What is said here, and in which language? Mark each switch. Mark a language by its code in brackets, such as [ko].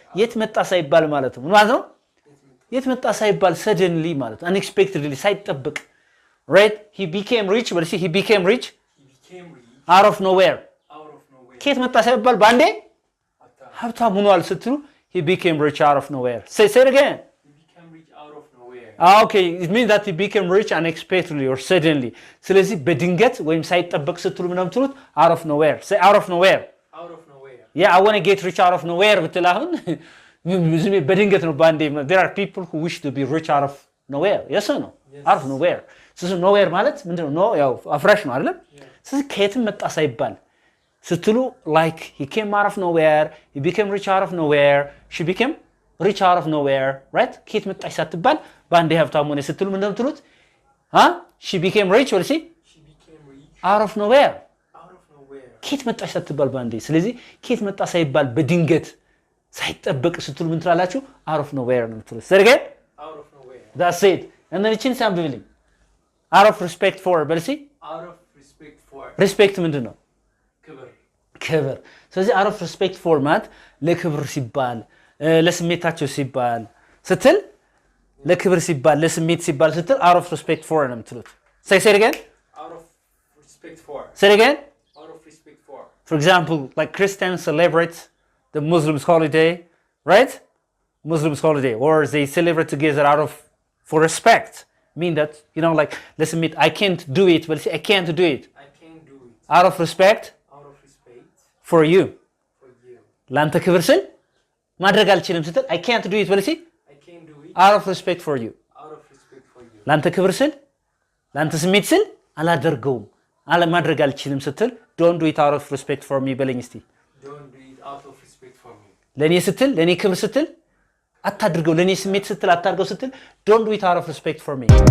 [am] የት መጣ ሳይባል ማለት ነው። ምን ማለት ነው? የት መጣ ሳይባል suddenly ማለት ነው። Unexpectedly ሳይጠብቅ. [en] Right? He became rich, but see he became rich out of nowhere. [am] ከየት መጣ ሳይባል ባንዴ ሀብታም ሆኗል ስትሉ [en] he became rich out of nowhere. Say it again. He became rich out of nowhere. Okay, it means that he became rich unexpectedly or suddenly. [am] ስለዚህ በድንገት ወይም ሳይጠበቅ ስትሉ ምንም ትሉት out of nowhere. [en] Say out of nowhere. Out of nowhere. Yeah, I want to get rich out of nowhere [am] ብትል አሁን በድንገት ነው ባንዴ። [en] There are people who wish to be rich out of nowhere. Yes or no? [am] out of nowhere ስለዚህ nowhere ማለት ምንድነው no ያው አፍራሽ ነው አይደል ስለዚህ ከየትም መጣ ሳይባል ስትሉ [en] like he came out of nowhere he became rich out of nowhere she became rich out of nowhere right [am] ከየት መጣች ሳትባል ባንዴ ሀብታም ሆነ ስትሉ ምንድነው የምትሉት [en] she became rich or she became rich [am] out of nowhere ከየት መጣች ሳትባል ባንዴ ስለዚህ ከየት መጣ ሳይባል በድንገት ሳይጠበቅ ስትሉ ምን ትላላችሁ out of nowhere ነው የምትሉት ስለዚህ [en] out of nowhere that's it and then [am] እቺን ሳምብልኝ [en] out of respect for በልሲ out of respect for [am] respect ምንድነው ክብር ስለዚህ out of respect for ማለት ለክብር ሲባል ለስሜታቸው ሲባል ስትል ለክብር ሲባል ለስሜት ሲባል ስትል out of respect for ነው የምትሉት [en] say it again out of respect for say it again out of respect for example like Christians celebrate the Muslims holiday right Muslims holiday or they celebrate together out of for respect mean that you know like let's admit I can't do it but I can't do it out of respect for you [am] ላንተ ክብር ስል ማድረግ አልችልም ስትል [en] I can't do it but I can't do it [am] out of respect for you ላንተ ክብር ስል ላንተ ስሜት ስል አላደርገውም ማድረግ አልችልም ስትል [en] don't do it out of respect for me [am] በለኝ እስቲ [en] don't do it out of respect for me [am] ለኔ ስትል ለኔ ክብር ስትል አታድርገው ለኔ ስሜት ስትል አታድርገው ስትል [en] don't do it out of respect for me